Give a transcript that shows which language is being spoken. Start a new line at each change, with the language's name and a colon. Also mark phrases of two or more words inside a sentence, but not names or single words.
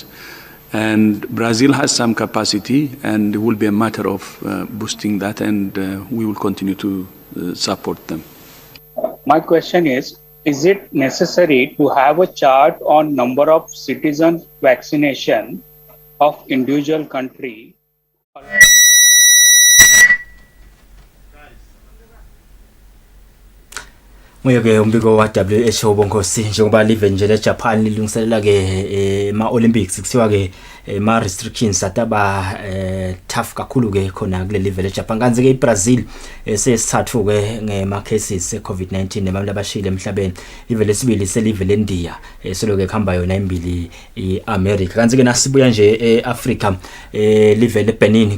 English: And Brazil has some capacity, and it will be a matter of boosting that, and we will continue to support them. My question is it necessary to have a chart on number of citizen vaccination of individual country?
Swati: Ngoyeke umbiko wa WHO bonkosi njengoba live nje leJapan lilungiselela ke ma Olympics kuthiwa ke ma restrictions ataba tough kakhulu ke khona kule live leJapan kanzi ke iBrazil sesithathu ke ngema cases eCovid-19 nebantu abashile emhlabeni live lesibili selive leNdiya soloke khamba yona imbili iAmerica kanzi ke nasibuya nje eAfrica live leBenin